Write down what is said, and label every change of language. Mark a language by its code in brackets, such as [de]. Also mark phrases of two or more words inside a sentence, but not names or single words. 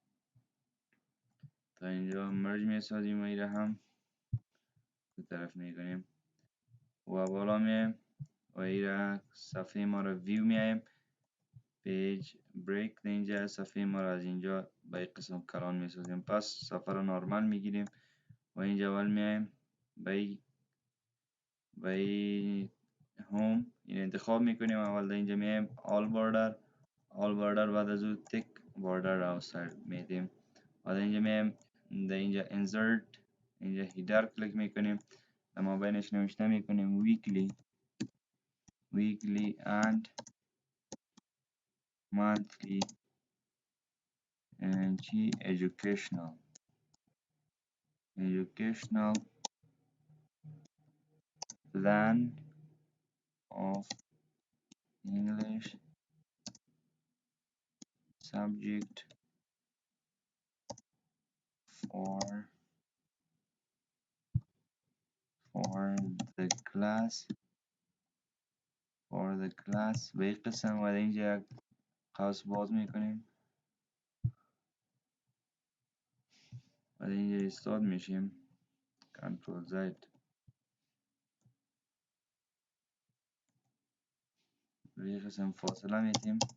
[fa] تا اینجا مرج میسازیم و ایره هم اون طرف میکنیم و بالا میایم و ایره صفحه ما رو ویو میایم [en] page break [fa] اینجا صفحه ما رو از اینجا به این قسم کلان میسازیم پس صفحه رو نارمال میگیریم و اینجا اول میایم به هوم این انتخاب میکنیم اول در اینجا میایم [en] all border [fa] بعد از اون تک [en] border outside [fa] میدیم و در اینجا میایم در اینجا insert اینجا header کلیک میکنیم در مابینش نوشته میکنیم [en] weekly and monthly چی educational plan of English subject for the class [fa] به این قسم و اینجا یک قوس باز میکنیم و اینجا استارت میشیم [en] control Z [fa] به این قسم فاصله میتیم